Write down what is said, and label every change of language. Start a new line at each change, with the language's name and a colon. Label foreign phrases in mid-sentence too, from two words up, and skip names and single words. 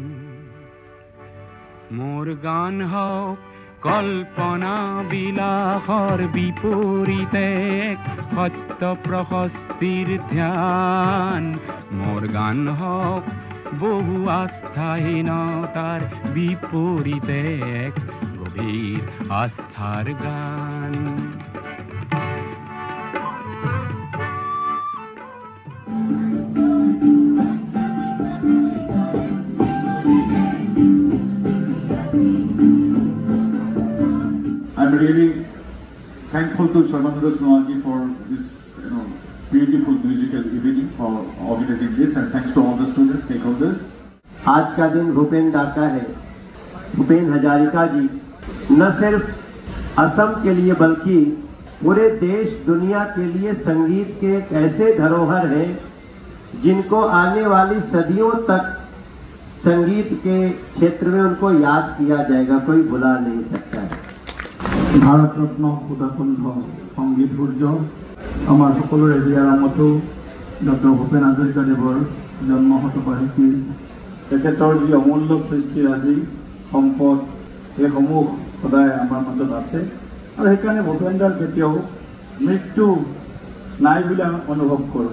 Bangla: মোর গান হোক কল্পনা বিলাসৰ বিপরীতে সত্য প্রশস্তির ধ্যান। মোর গান হোক বহু আস্থাহীনতার বিপরীতে এক গভীর আস্থার গান।
English: I'm really thankful to Sarvananda Sonalji for this beautiful musical evening, for organizing this, and thanks to all the students, stakeholders.
Hindi: आज का दिन भूपेन दा का है। भूपेन हजारिका जी न सिर्फ असम के लिए बल्कि पूरे देश दुनिया के लिए संगीत के एक ऐसे धरोहर हैं जिनको आने वाली सदियों तक संगीत के क्षेत्र में उनको याद किया जाएगा, कोई भुला नहीं सकता है।
Assamese: भारत रत्न সুধাকুণ্ঠ সংগীত সূৰ্য আমাৰ সকলোৰে হিয়াৰ মতো ডক্টৰ ভূপেন হাজৰিকাদেৱৰ জন্ম শতবাৰ্ষিকী, তেখেতৰ যি অমূল্য সৃষ্টিৰাজি সম্পদ এইসমূহ সদায় আমাৰ মাজত আছে আৰু সেইকাৰণে ভূপেন দাৰ কেতিয়াও মৃত্যু নাই বুলি আমি অনুভৱ কৰোঁ।